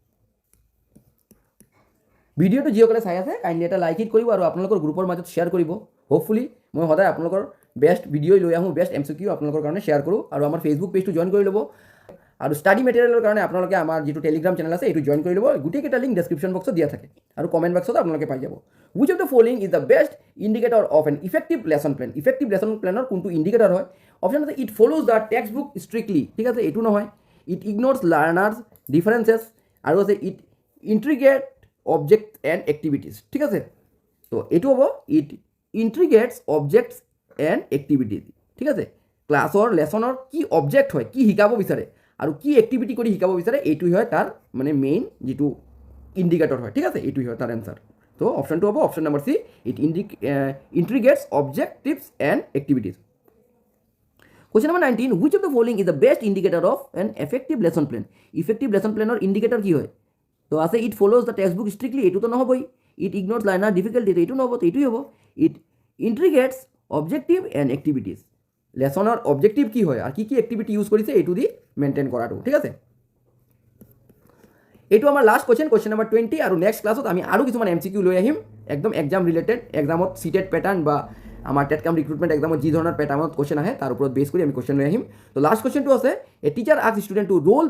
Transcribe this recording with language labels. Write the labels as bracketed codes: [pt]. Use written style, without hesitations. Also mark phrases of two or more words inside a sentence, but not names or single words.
[as] ভিডিঅ'টো যিসকলে চাই আছে কাইণ্ডলি এটা লাইক কৰিব আৰু আপোনালোকৰ গ্ৰুপৰ মাজত শ্বেয়াৰ কৰিব হোপফুলি মই সদায় আপোনালোকৰ [en] best video' [as] লৈ আহোঁ [en] best MCQ [as] আপোনালোকৰ কাৰণে শ্বেয়াৰ কৰোঁ আৰু আমাৰ [en] Facebook page [as] জইন কৰি ল'ব আৰু [en] study material [as] কাৰণে আপোনালোকে আমাৰ যিটো [en] Telegram channel [as] আছে এইটো জইন কৰি ল'ব গোটেইকেইটা [en] link description box [as] দিয়া থাকে আৰু কমেণ্ট বক্সত আপোনালোকে পাই যাব [en] which of the following is the best indicator of an effective lesson plan effective lesson plan [as] কোনটো ইণ্ডিকেটৰ হয় অপশ্যন আছে [en] it follows the text book strictly [as] ঠিক আছে এইটো নহয় [en] ইট ignores learners differences [as] আৰু আছে [en] it integrate object and activities [as] ঠিক আছে তো এইটো হ'ব [en] it integrates objects and activities [as] ঠিক আছে [en] class lesson [as] কি অবজেক্ট হয় কি শিকাব বিচাৰে আৰু কি এক্টিভিটি কৰি শিকাব বিচাৰে এইটোই হয় তাৰ মানে মেইন যিটো ইণ্ডিকেটৰ হয় ঠিক আছে এইটোই হয় তাৰ এনচাৰ তো অপশ্যনটো হ'ব [en] option number C it integrates objectives and activities Question number 19 which of the following is the best indicator of an effective lesson plan effective lesson planৰ [as] ইণ্ডিকেটৰ কি হয় তো আছে [en] it follows the text book strictly [as] এইটোতো নহ'বই [en] it ignores learner difficulty [as] এইটো নহ'ব তো এইটোই হ'ব [en] it integrates objective and activities [as] লেছনৰ অবজেক্টিভ কি হয় আৰু কি এক্টিভিটি ইউজ কৰিছে এইটো দি মেইনটেইন কৰাটো ঠিক আছে এইটো আমাৰ [en] last question number [as] 20 আৰু [en] next class [as] আমি আৰু কিছুমান MCQ লৈ আহিম একদম [en] exam related exam CTET pattern [as] বা আমাৰ [en] TET-cum recruitment exam [as] যি ধৰণৰ পেটাৰ্ণত কুৱেশ্যন আহে তাৰ ওপৰত বেছ কৰি আমি কুৱেশ্যন লৈ আহিম তো [en] last question [as] আছে [en] a teacher ask student to role